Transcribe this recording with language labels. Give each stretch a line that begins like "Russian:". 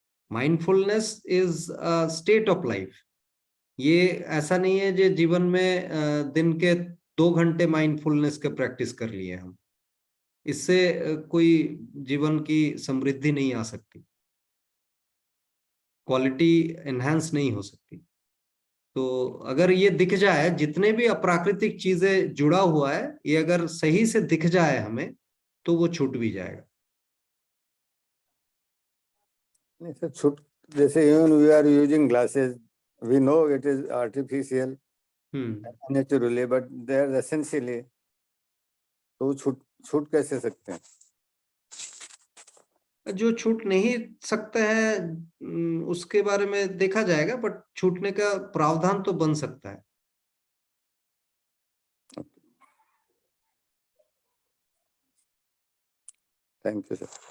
English: Mindfulness is state of life.
Hindi: ये ऐसा नहीं है जो जीवन में दिन के 2 घंटे माइंडफुलनेस के प्रैक्टिस कर लिए हम, इससे कोई जीवन की समृद्धि नहीं आ सकती, क्वालिटी एनहांस नहीं हो सकती। तो अगर ये दिख जाए, जितने भी अप्राकृतिक चीजें जुड़ा हुआ है, ये अगर सही से दिख जाए हमें, तो वो छूट भी जाएगा। नहीं सर, छूट, जैसे
English: even we are using glasses, we know it is artificial, naturally, but they are essentially,
Hindi: तो छूट कैसे सकते हैं? जो छूट नहीं सकते हैं उसके बारे में देखा जाएगा, बट छूटने का प्रावधान तो बन सकता है।
English: Thank you sir.